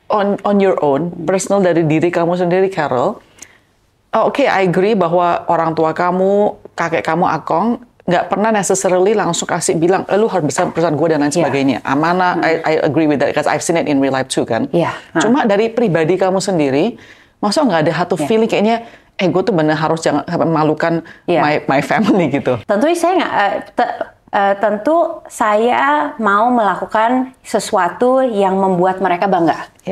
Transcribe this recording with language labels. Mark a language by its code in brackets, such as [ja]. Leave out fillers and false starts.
[en] On your own, [id] personal dari diri kamu sendiri, Carol, [en] I agree [id] bahwa orang tua kamu, kakek kamu, Akong, nggak pernah necessarily langsung kasih bilang, lu harus bisa perusahaan gue dan lain sebagainya. [en] Amanah, I agree with that, because I've seen it in real life too kan. [id] Cuma dari pribadi kamu sendiri, masa nggak ada satu feeling kayaknya, gue tuh bener harus jangan sampai memalukan [en] my family [id] gitu. Tentu saya nggak, tentu saya mau melakukan sesuatu yang membuat mereka bangga.